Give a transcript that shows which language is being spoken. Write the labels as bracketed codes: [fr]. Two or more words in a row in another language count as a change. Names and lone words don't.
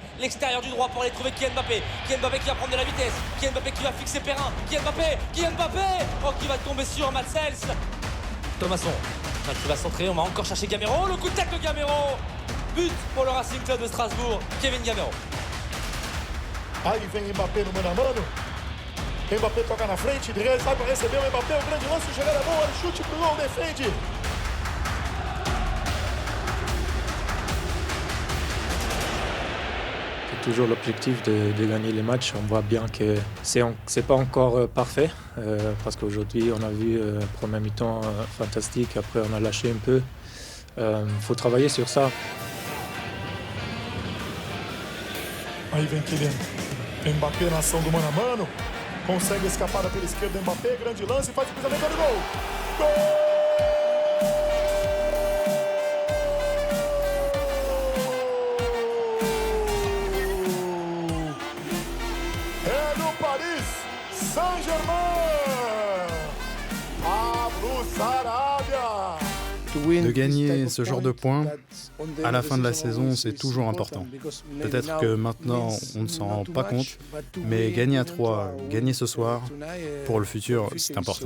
[fr] L'extérieur du droit pour aller trouver Kylian Mbappé. Kylian Mbappé qui va prendre de la vitesse. Kylian Mbappé qui va fixer Perrin. Kylian Mbappé oh, qui va tomber sur Matsels. Thomasson qui va centrer, on va encore chercher Gamero. Le coup de tête de Gamero. But pour le Racing Club de Strasbourg, Kevin Gamero. [pt] Aí vem Mbappé no mano a mano. Mbappé toca na frente, sai para receber o Mbappé, o grande lance, chegada boa, ele chute pro gol, defende. [fr] C'est toujours l'objectif de gagner les matchs. On voit bien que c'est pas encore parfait parce qu'aujourd'hui on a vu premier mi-temps fantastique, après on a lâché un peu. Faut travailler sur ça. [pt] Aí vem Kylian. Mbappé na ação do mano a mano. Consegue escapar pela esquerda. Mbappé, grande lance, faz o cruzamento do gol. Gol! É no Paris Saint-Germain. Pablo Sarabia. [fr] De gagner ce genre de points, à la fin de la saison, c'est toujours important. Peut-être que maintenant, on ne s'en rend pas compte, mais gagner à 3, gagner ce soir, pour le futur, c'est important.